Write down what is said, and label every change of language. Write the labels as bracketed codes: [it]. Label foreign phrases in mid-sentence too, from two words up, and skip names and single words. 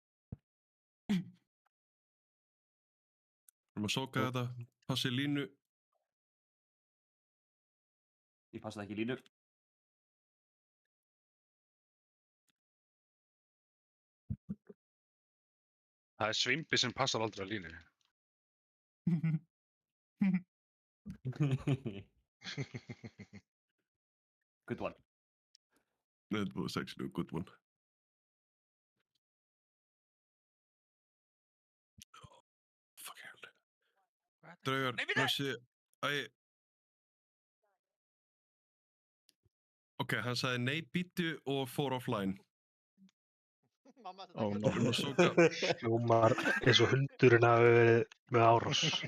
[is] Erum að sóka þetta, passi línu. Ég passaði ekki línu. Það er Svimbi sem passar aldrei að línu. [en] Good one. That was actually a good one. Fuck hell. [is] Draugar, þessi... Ok, hann sagði nei býttu og fór offline. Ó, hljómar eins og hundurinn hafi verið með árás.